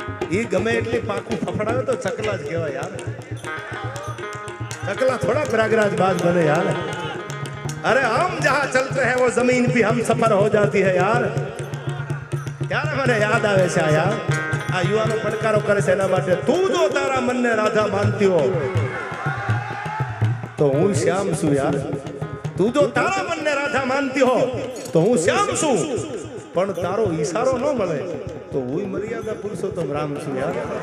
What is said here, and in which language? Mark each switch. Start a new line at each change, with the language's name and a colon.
Gujarati: એ ગમે એટલી પાકું ફફડાવે તો ચકલા જ કહેવાય યાર.
Hindi: चकला थोड़ा प्रयागराज बाज बने यार. अरे हम जहां चलते हैं वो जमीन भी हम सफर हो जाती है यार.
Gujarati: ત્યારે મને યાદ આવે છે યાર આ યુવાનો પડકારો કરે છે એના માટે. તું જો તારા મનને રાધા માનતી હો તો હું શ્યામ છું યાર. તું જો તારા મનને રાધા માનતી હો તો હું શ્યામ છું. પણ તારો ઈશારો ન મળે તો હું મર્યાદા પુરુષોત્તમ રામ છું યાર.